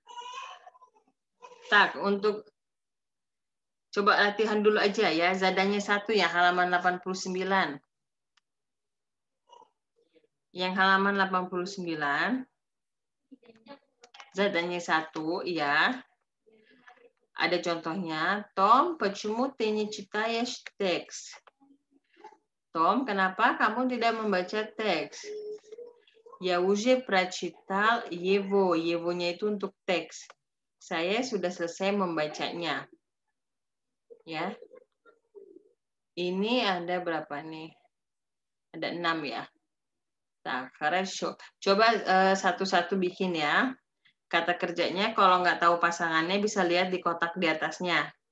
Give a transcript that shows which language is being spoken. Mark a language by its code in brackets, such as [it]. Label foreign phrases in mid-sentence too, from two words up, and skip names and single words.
[id] Tak, untuk coba latihan dulu aja ya. Zadanya 1 ya, halaman 89. Yang halaman 89. Zadanya 1, ya. Ada contohnya. Tom, [ru] почему ты не читаешь текст? [id] Tom, kenapa kamu tidak membaca teks? [ru] Я уже прочитал его. [id] Его-nya itu untuk teks. Saya sudah selesai membacanya. Ya. Ini ada berapa nih? Ada 6 ya. Nah, хорошо. Coba satu-satu bikin ya. Kata kerjanya kalau nggak tahu pasangannya bisa lihat di kotak di atasnya.